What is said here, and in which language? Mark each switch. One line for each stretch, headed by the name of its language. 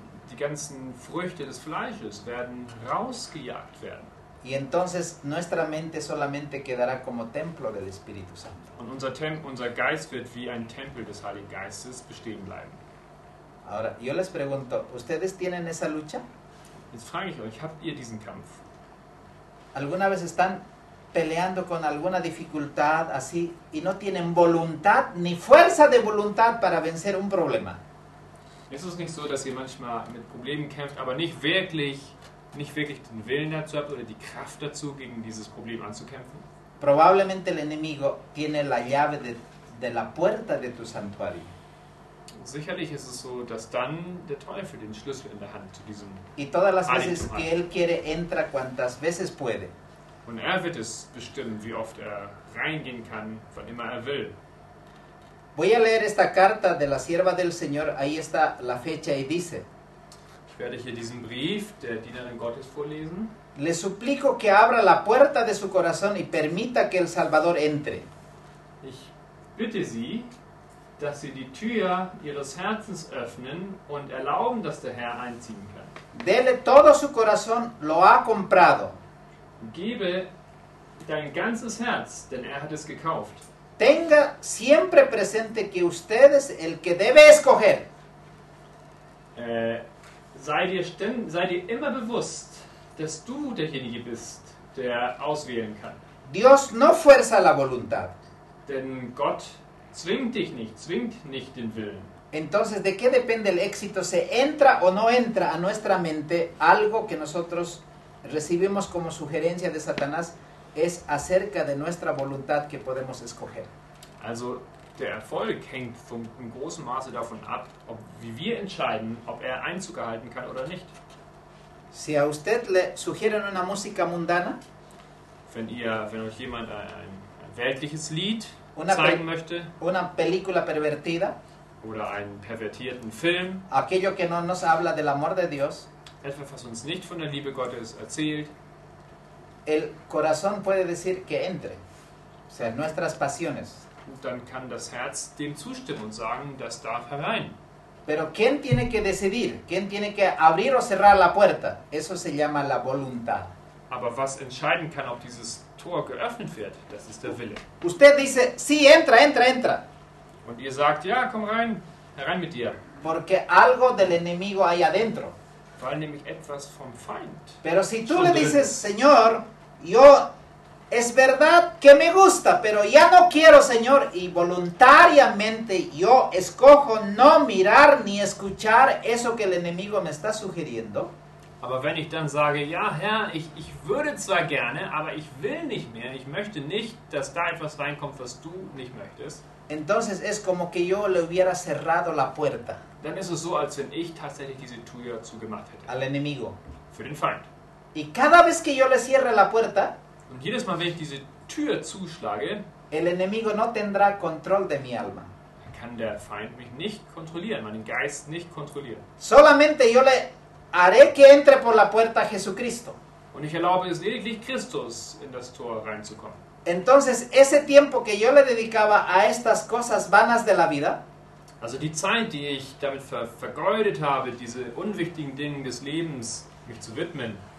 German: die ganzen Früchte des Fleisches werden rausgejagt werden.
Spanish: Y entonces nuestra mente solamente quedará como templo del Espíritu Santo.
German: Und unser Geist wird wie ein Tempel des Heiligen Geistes bestehen bleiben.
Spanish: Ahora, yo les pregunto, ¿ustedes tienen esa lucha?
German: Jetzt frage ich euch, habt ihr diesen Kampf?
Spanish: ¿Alguna vez están peleando con alguna dificultad así y no tienen voluntad ni fuerza de voluntad para vencer un problema?
German: Ist es nicht so, dass ihr manchmal mit Problemen kämpft, aber nicht wirklich den Willen dazu habt oder die Kraft dazu, gegen dieses Problem anzukämpfen?
Spanish: Probablemente el enemigo tiene la llave de la puerta de tu santuario.
German: Sicherlich ist es so, dass dann der Teufel den Schlüssel in der Hand zu diesem
Spanish: Y todas las
German: Heiligtum
Spanish: veces
German: hat.
Spanish: que él quiere, entra cuantas veces puede.
German: Und er wird es bestimmen, wie oft er reingehen kann, wann immer er will.
Spanish: Voy a leer esta carta de la sierva del Señor, ahí está la fecha y dice:
German: Ich werde hier diesen Brief der Dienerin Gottes vorlesen.
Spanish: Le suplico que abra la puerta de su corazón y permita que el Salvador entre.
German: Ich bitte Sie, dass Sie die Tür Ihres Herzens öffnen und erlauben, dass der Herr einziehen kann.
Spanish: Dele todo su corazón, lo ha comprado.
German: Gebe dein ganzes Herz, denn er hat es gekauft.
Spanish: Tenga siempre presente que usted es el que debe escoger.
German: Sei dir immer bewusst, dass du derjenige bist, der auswählen kann.
Spanish: Dios no fuerza la voluntad.
German: Denn Gott zwingt nicht den Willen.
Spanish: Entonces, ¿de qué depende el éxito? ¿Se entra o no entra a nuestra mente algo que nosotros recibimos como sugerencia de Satanás es acerca de nuestra voluntad que podemos escoger.
German: Also der Erfolg hängt in großem Maße davon ab, wie wir entscheiden, ob er Einzug erhalten kann oder nicht.
Spanish: Si a usted le sugieren una música mundana,
German: Wenn euch jemand ein weltliches Lied
Spanish: Una
German: zeigen
Spanish: Pel-
German: möchte
Spanish: una película pervertida,
German: oder einen pervertierten Film,
Spanish: aquello que no nos habla del amor de Dios,
German: etwas, was uns nicht von der Liebe Gottes erzählt,
Spanish: el corazón puede decir que entre. O sea, nuestras pasiones.
German: dann kann das Herz dem zustimmen und sagen, das darf herein.
Spanish: Pero ¿quién tiene que decidir? ¿Quién tiene que abrir o cerrar la puerta? Eso se llama la voluntad.
German: Aber was entscheiden kann, ob dieses Tor geöffnet wird, das ist der Wille.
Spanish: Usted dice, sí, entra, entra, entra.
German: Und ihr sagt, ja, komm rein, herein mit dir.
Spanish: Porque algo del enemigo hay adentro.
German: Weil nämlich etwas vom Feind.
Spanish: Pero si tú Son le de- dices, Señor, yo es verdad que me gusta, pero ya no quiero, Señor, y voluntariamente yo escojo no mirar ni escuchar eso que el enemigo me está sugiriendo,
German: Aber wenn ich dann sage, ja Herr, ich würde zwar gerne, aber ich will nicht mehr, ich möchte nicht, dass da etwas reinkommt, was du nicht möchtest,
Spanish: entonces es como que yo le hubiera cerrado la puerta
German: dann ist es so, als wenn ich tatsächlich diese Tür zugemacht hätte.
Spanish: al enemigo.
German: Für den Feind.
Spanish: Y cada vez que yo le cierre la puerta,
German: Und jedes Mal, wenn ich diese Tür zuschlage,
Spanish: el enemigo no tendrá control de mi alma.
German: dann kann der Feind mich nicht kontrollieren, meinen Geist nicht kontrollieren.
Spanish: Solamente yo le haré que entre por la puerta a Jesucristo.
German: Und ich erlaube es lediglich Christus, in das Tor reinzukommen.
Spanish: Entonces, ese tiempo que yo le dedicaba a estas cosas vanas de la vida,
German: Also die Zeit, die ich damit vergeudet habe, diese unwichtigen Dinge des Lebens mich zu widmen,